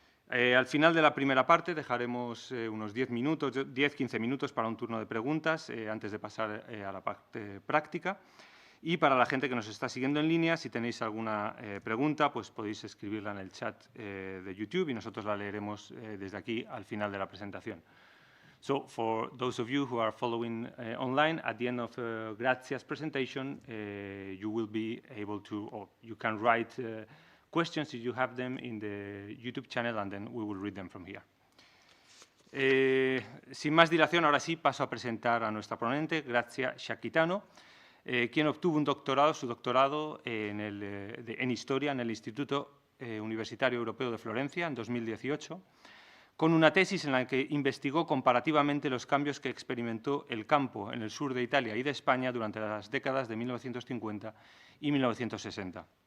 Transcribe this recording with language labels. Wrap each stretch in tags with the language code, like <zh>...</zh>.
<es>Al final de la primera parte dejaremos unos 10-15 minutos para un turno de preguntas antes de pasar a la parte práctica. Y para la gente que nos está siguiendo en línea, si tenéis alguna pregunta, pues podéis escribirla en el chat de YouTube y nosotros la leeremos desde aquí al final de la presentación.</es> <en>So, for those of you who are following online, at the end of Grazia's presentation, you will be able to, or you can write questions if you have them in the YouTube channel, and then we will read them from here.</en> <es>Sin más dilación, ahora sí paso a presentar a nuestra ponente, Grazia Sciacchitano, quien obtuvo su doctorado en Historia en el Instituto Universitario Europeo de Florencia en 2018, con una tesis en la que investigó comparativamente los cambios que experimentó el campo en el sur de Italia y de España durante las décadas de 1950 y 1960.</es>